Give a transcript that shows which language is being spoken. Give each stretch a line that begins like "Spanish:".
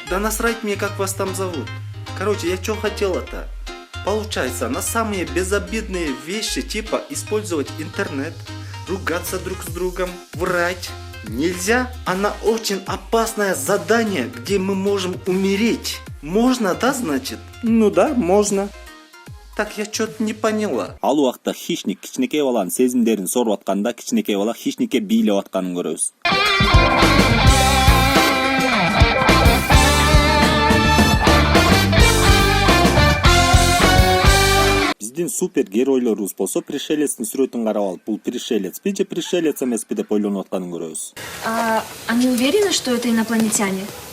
Russian: Да насрать мне, как вас там зовут. Короче, я что хотела-то? Получается, на самые безобидные вещи, типа использовать интернет, ругаться друг с другом, врать, нельзя. А на очень опасное задание, где мы можем умереть. Можно, да, значит? Ну да, можно. Так, я что-то не поняла.
Kyrgyz: Ал убакта хищник кичинекей баланын сезимдерин соруп атканда, кичинекей бала хищникке бийлеп атканын көрөбүз. Биздин супер геройлорубуз болсо пришелецтин сүрөтүн карап алып, бул пришелецпи же пришелец эмеспи деп ойлонуп атканын көрөбүз.
Russian: Они уверены, что это инопланетяне?